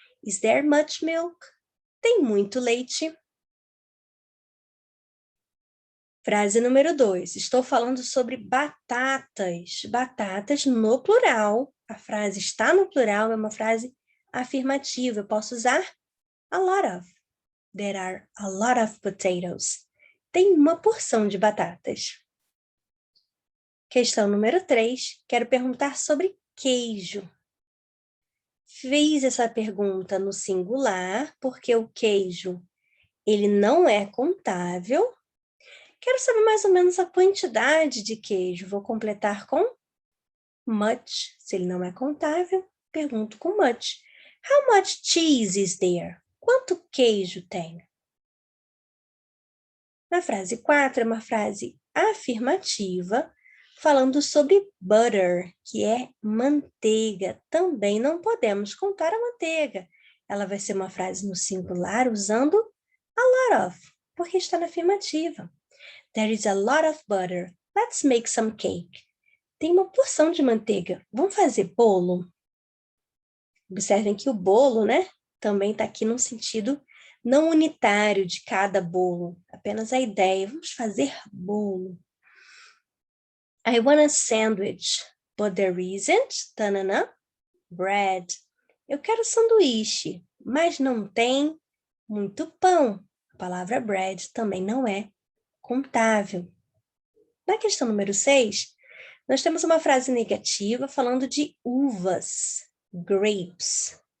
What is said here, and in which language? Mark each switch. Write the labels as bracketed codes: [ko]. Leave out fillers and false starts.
[en] Is there much milk? [pt] Tem muito leite? Frase número 2. Estou falando sobre batatas. Batatas no plural. A frase está no plural, é uma frase afirmativa. Eu posso usar a lot of. [en] There are a lot of potatoes. [pt] Tem uma porção de batatas. Questão número 3. Quero perguntar sobre queijo. Fiz essa pergunta no singular, porque o queijo, ele não é contável. Quero saber mais ou menos a quantidade de queijo. Vou completar com much. Se ele não é contável, pergunto com much. [en] How much cheese is there? [pt] Quanto queijo tem? Na frase 4, é uma frase afirmativa, falando sobre butter, que é manteiga. Também não podemos contar a manteiga. Ela vai ser uma frase no singular usando a lot of, porque está na afirmativa. [en] There is a lot of butter. Let's make some cake. [pt] Tem uma porção de manteiga. Vamos fazer bolo? Observem que o bolo, né, também está aqui num sentido não unitário de cada bolo, apenas a ideia. Vamos fazer bolo. [en] I want a sandwich, but there isn't, tanana, bread. [pt] Eu quero sanduíche, mas não tem muito pão. A palavra bread também não é contável. Na questão número 6, nós temos uma frase negativa falando de uvas, grapes.